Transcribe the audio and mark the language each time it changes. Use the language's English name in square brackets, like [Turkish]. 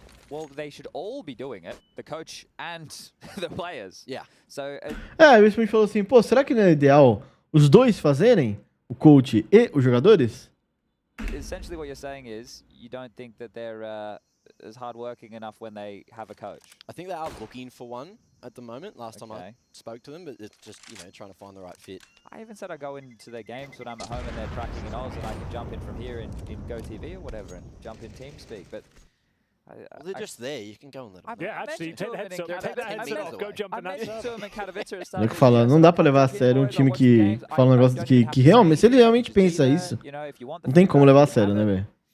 [English] Well, they should all be doing it, the coach and the players. Yeah. So, [Portuguese] o Smith falou assim, pô, será que não é ideal os dois fazerem, o coach e os jogadores? [English] Essentially what you're saying is you don't think that they're as hardworking enough when they have a coach. I think they are looking for one at the moment. Last time I spoke to them, but it's just, you know, trying to find the right fit. I even said I go into their games when I'm at home and they're tracking in Oz and I can jump in from here in GoTV or whatever and jump in TeamSpeak, but Well, they're just there. You can go and let them. Yeah, actually, take that heads off. Go jump in that zone. [Portuguese] Nego falando, não dá pra levar a sério um time que fala um negócio que realmente, se ele realmente pensa isso, não tem como levar a sério, né, velho?